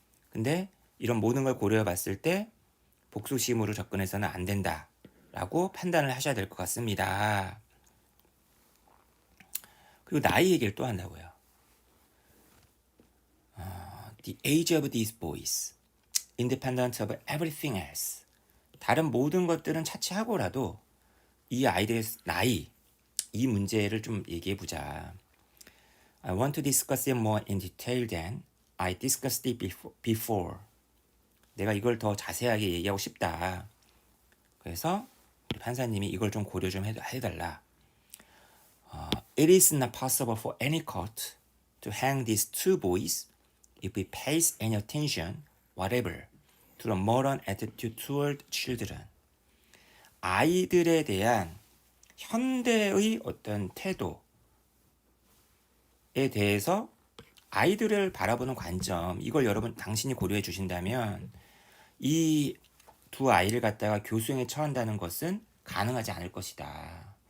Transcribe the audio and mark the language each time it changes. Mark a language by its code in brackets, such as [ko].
[ko] 근데 이런 모든 걸 고려해 봤을 때 복수심으로 접근해서는 안 된다라고 판단을 하셔야 될 것 같습니다. 그리고 나이 얘기를 또 한다고요. [en] The age of these boys, independent of everything else. [ko] 다른 모든 것들은 차치하고라도 이 아이들의 나이, 이 문제를 좀 얘기해 보자. [en] I want to discuss it more in detail than I discussed it before. [ko] 내가 이걸 더 자세하게 얘기하고 싶다. 그래서 판사님이 이걸 좀 고려 좀 해달라. [en] It is not possible for any court to hang these two boys if it pays any attention whatever to the moral attitude toward children. [ko] 아이들에 대한 현대의 어떤 태도에 대해서 아이들을 바라보는 관점, 이걸 여러분 당신이 고려해 주신다면 이 두 아이를 갖다가 교수형에 처한다는 것은 가능하지 않을 것이다.